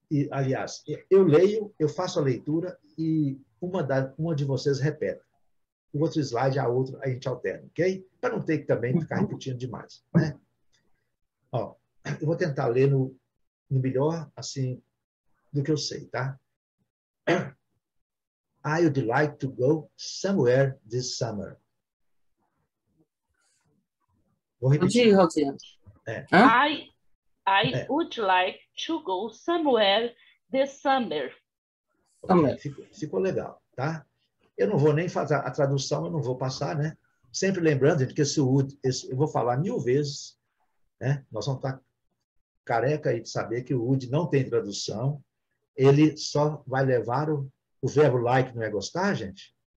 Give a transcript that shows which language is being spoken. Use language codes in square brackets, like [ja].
[pt] aliás, eu leio, eu faço a leitura e uma de vocês repete. O outro slide, a outra, a gente alterna, ok? Para não ter que também ficar repetindo demais, né? Ó, eu vou tentar ler no melhor, assim, do que eu sei, tá? [en] I would like to go somewhere this summer. [pt] Vou Pode ir, repetir. Rosiane. É. Hã? [en] I would like to go somewhere this summer. [pt] Também. Ficou legal, tá? Eu não vou nem fazer a tradução, eu não vou passar, né? Sempre lembrando, gente, que esse would, eu vou falar 1000 vezes, né? Nós vamos estar careca aí de saber que o would não tem tradução, ele só vai levar o verbo like, não é gostar, gente?